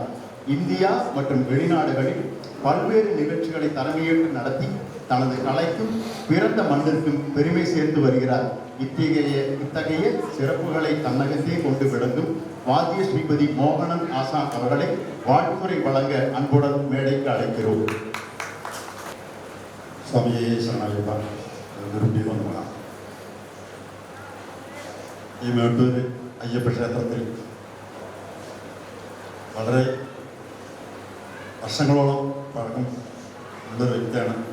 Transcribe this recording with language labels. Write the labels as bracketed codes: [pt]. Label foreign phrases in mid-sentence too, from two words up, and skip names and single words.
[ta] இந்தியா மற்றும் வெளிநாடுகளில் பல்வேறு நிகழ்ச்சிகளை தலைமையேற்று நடத்தி தனது கலைக்கும் பிறந்த மண்ணிற்கும் பெருமை சேர்த்து வருகிறார். இத்தகைய சிறப்புகளை தன்னகத்தே கொண்டு விளங்கும் வாத்திய ஸ்ரீபதி மோகனன் ஆசான் அவர்களை வாழ்த்துரை வழங்க அன்புடன் மேடைக்கு அழைக்கிறோம். [ml] സ്വാമിയെ ശരണായ്യപ്പ നിർമ്മിതമാണ്. ഈ മേട്ടൂർ അയ്യപ്പ ക്ഷേത്രത്തിൽ വളരെ വർഷങ്ങളോളം പഴക്കം ഉള്ളൊരു വ്യക്തിയാണ്.